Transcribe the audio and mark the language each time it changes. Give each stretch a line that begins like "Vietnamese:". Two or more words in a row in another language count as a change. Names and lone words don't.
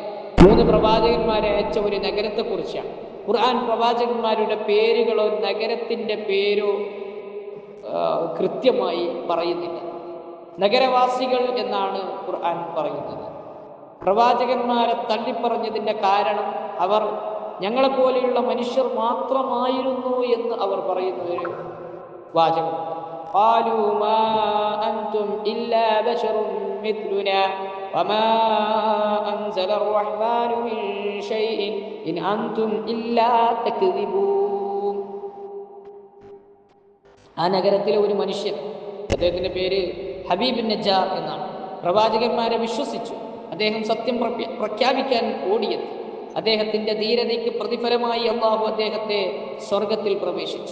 Malayalam: 3 പ്രവാചകന്മാരെ അയച്ച ഒരു നഗരത്തെക്കുറിച്ചാണ്. ഖുർആൻ പ്രവാചകന്മാരുടെ പേരുകളോ നഗരത്തിൻ്റെ പേരോ കൃത്യമായി പറയുന്നില്ല. നഗരവാസികൾ എന്നാണ് ഖുർആൻ പറയുന്നത്. പ്രവാചകന്മാരെ തള്ളിപ്പറഞ്ഞതിൻ്റെ കാരണം അവർ ഞങ്ങളെപ്പോലെയുള്ള മനുഷ്യർ മാത്രമായിരുന്നു എന്ന് അവർ പറയുന്ന ഒരു വാചകം.
Arabic: قالوا ما أنتم إلا بشر مثلنا وما أنزل الرحمن من شيء إن أنتم إلا تكذبون.
Malayalam: ആ നഗരത്തിലെ ഒരു മനുഷ്യൻ, അദ്ദേഹത്തിൻ്റെ പേര് ഹബീബ് നജ്ജാർ എന്നാണ്, പ്രവാചകന്മാരെ വിശ്വസിച്ചു. അദ്ദേഹം സത്യം പ്രഖ്യാപിക്കാൻ ഓടിയെത്തി. അദ്ദേഹത്തിൻ്റെ ധീരതയ്ക്ക് പ്രതിഫലമായി അല്ലാഹു അദ്ദേഹത്തെ സ്വർഗത്തിൽ പ്രവേശിച്ചു.